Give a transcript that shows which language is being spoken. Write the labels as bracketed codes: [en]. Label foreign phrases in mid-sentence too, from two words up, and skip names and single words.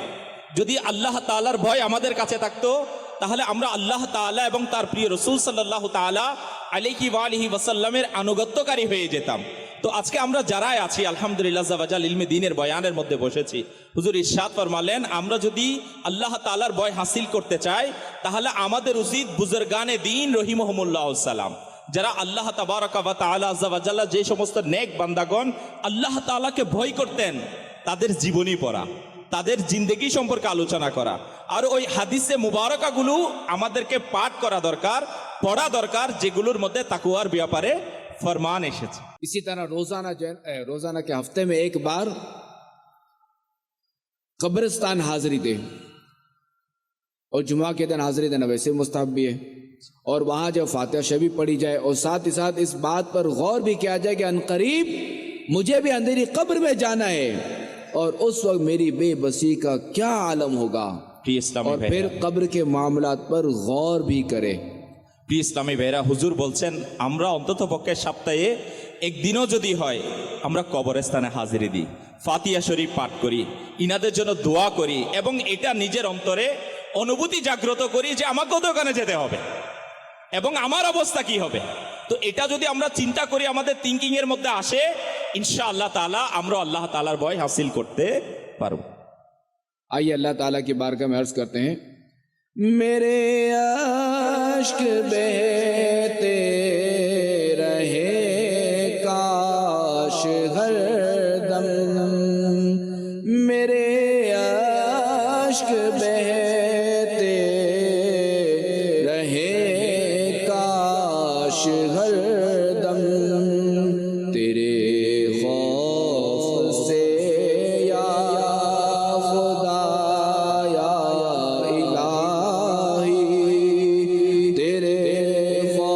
[bn] যদি আল্লাহ তাআলার ভয় আমাদের কাছে থাকতো তাহলে আমরা আল্লাহ তাআলা এবং তার প্রিয় রাসূল [ar] صلى الله تعالى عليه وعلى آله وسلم [bn] আনুগত্যকারী হয়ে যেতাম। তো আজকে আমরা যারাই আছি আলহামদুলিল্লাহ জাওয়াজাল ইলমে দ্বীনের বয়ানের মধ্যে বসেছি, হুজুর ইরশাদ ফরমালেন আমরা যদি আল্লাহ তাআলার ভয় হাসিল করতে চাই তাহলে আমাদের উচিত বুজুর্গানে দ্বীন [ar] رحمهم الله السلام, [bn] যারা [ar] الله تبارك وتعالى عز وجل [bn] যে সমস্ত নেক বান্দাগণ আল্লাহ তাআলাকে ভয় করতেন তাদের জীবনী পড়া, তাদের জিন্দেগি সম্পর্কে আলোচনা করা, আর ওই হাদিসে মুবারকাগুলো আমাদেরকে পাঠ করা দরকার, পড়া দরকার, যেগুলোর মধ্যে তাকওয়ার ব্যাপারে ফরমান এসেছে। [ur] اسی طرح روزانہ کے ہفتے میں ایک بار قبرستان حاضری دے، اور جمعہ کے دن حاضری دینا ویسے مستحب بھی ہے، اور وہاں جو فاتحہ شریف پڑھی جائے، اور ساتھ ہی ساتھ اس بات پر غور بھی کیا جائے کہ عنقریب مجھے بھی اندھیری قبر میں جانا ہے، اور اس وقت میری بے بسی کا کیا عالم ہوگا، اور پھر قبر کے معاملات پر غور بھی کرے۔ [bn] প্রিয় ইসলামী ভাইরা, হুজুর বলছেন আমরা অন্তত পক্ষে সপ্তাহে একদিনও যদি হয় আমরা কবরস্থানে হাজিরি দিই, ফাতিহা শরীফ পাঠ করি, ইনাদের জন্য দোয়া করি, এবং এটা নিজের অন্তরে অনুভূতি জাগ্রত করি যে আমাকেও তো ওখানে যেতে হবে এবং আমার অবস্থা কি হবে। তো এটা যদি আমরা চিন্তা করি, আমাদের থিঙ্কিং এর মধ্যে আসে, [ar] إن شاء الله تعالى [bn] আমরা আল্লাহ তাআলার ভয় হাসিল করতে পারব। [ur] آئیے اللہ تعالیٰ کی بارگاہ میں عرض کرتے ہیں، میرے اشک بہتے رہے کاش ہر دم، میرے اشک بہتے رہے کاش ہر دم، تیرے خوف سے یا خدا یا الہی، تیرے